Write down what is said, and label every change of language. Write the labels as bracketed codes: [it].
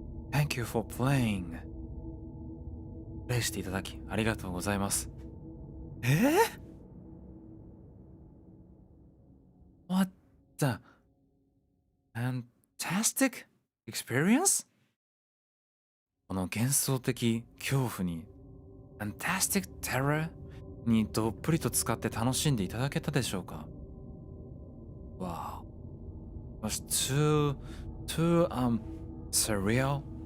[en] Thank you for playing. [ja] プレイしていただきありがとうございます。 [en] What the fantastic experience? [ja] この幻想的恐怖に [en] fantastic terror [ja] にどっぷりと使って楽しんでいただけたでしょうか。 [en] Wow. It was too surreal.